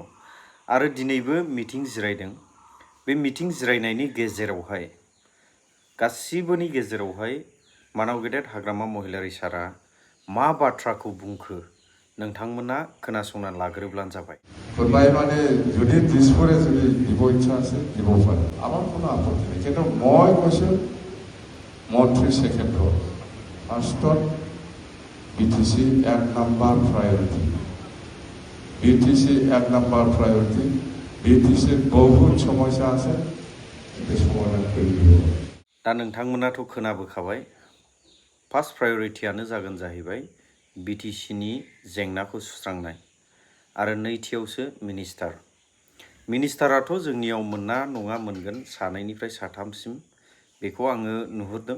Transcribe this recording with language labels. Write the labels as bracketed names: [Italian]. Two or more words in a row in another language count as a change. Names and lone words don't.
[Bodo] आरो दिनैबो मिटिं जिरायदों। बे मिटिं जिरायनायनि गेजेरावहाय गासिबोनि गेजेरावहाय मानाव गेदेर हाग्रामा महिलारी सारा मा बाथ्राखौ बुंखो नोंथांमोना खोनासंना लाग्रोब्लानो जाबाय। [Assamese] फोरमाय মানে যদি দিছপুৰে যদি দিব ইচ্ছা আছে দিব পারে, আমার কোনো আপত্তি নেই। কিন্তু মই কৈছোঁ মন্ত্ৰী ছেকেণ্ডত ফাৰ্ষ্টত BTC 1 নম্বৰ প্ৰায়োৰিটি, BTC 1 নম্বৰ প্ৰায়োৰিটি। BTC বহুত সমস্যা আছে, সমাধান কৰি দিব। [Bodo] दा नोंथांमोनाथ' खोनाबोखाबाय, [English] first priority [Bodo] जागोन जाहैबाय BTC नि जेंनाखौ सुस्रांनाय, आरो नैथियावसो मिनिस्टार। मिनिस्टाराथ' जोंनियाव मोनना नङा मोनगोन 2निफ्राय 3सिम, बेखौ आङो नुहुरदों।